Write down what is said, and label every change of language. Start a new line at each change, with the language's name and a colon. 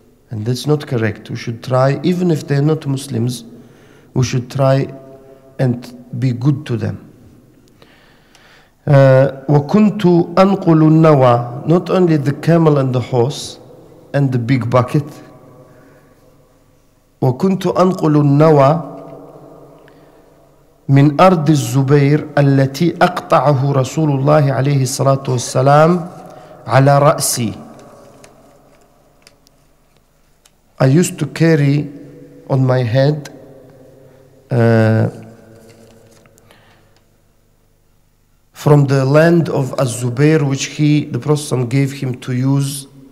English: And that's not correct. We should try, even if they're not Muslims, we should try and be good to them.
Arabic: وَكُنْتُ أَنْقُلُ النَّوَى,
English: not only the camel and the horse and the big bucket.
Arabic: وَكُنْتُ أَنْقُلُ النَّوَى من أرض الزبير التي أقطعه رسول الله عليه الصلاة والسلام على رأسي.
English: I used to carry on my head from the land of Az-Zubair, which the Prophet gave him to use.